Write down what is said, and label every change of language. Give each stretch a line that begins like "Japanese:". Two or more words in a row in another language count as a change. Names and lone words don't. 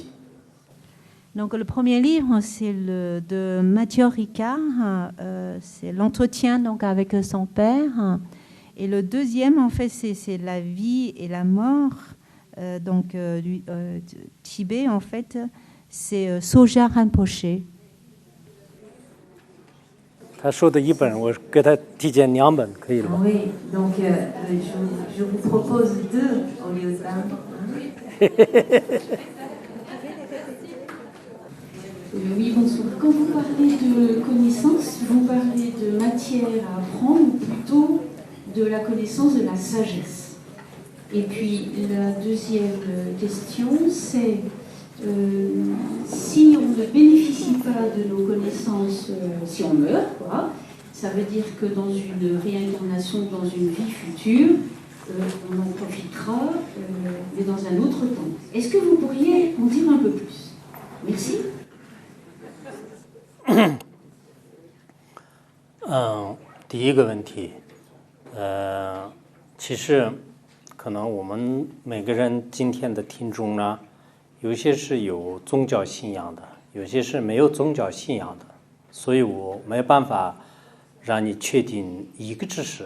French: Donc le premier livre, c'est le de Mathieu Ricard, c'est l'entretien donc avec son père. Et le deuxième, en fait, c'est la vie et la mort. Donc du Tibet, en fait, c'est Soja Rinpoché.
Chinese: 他说的一本，我给他提荐2本，可以了吗？
French: Oui, donc je vous propose 2 au lieu d'1. Oui, bonsoir. Quand vous parlez de connaissance, vous parlez de matière à apprendre ou plutôt de la connaissance de la sagesse. Et puis la deuxième question, c'est si on ne bénéficie pas de nos connaissances, si on meurt, quoi, ça veut dire que dans une réincarnation, dans une vie future, on en profitera, mais dans un autre temps. Est-ce que vous pourriez en dire un peu plus? Merci.
Chinese: 第一个问题，其实可能我们每个人今天的听众呢，有些是有宗教信仰的，有些是没有宗教信仰的，所以我没办法让你确定一个知识。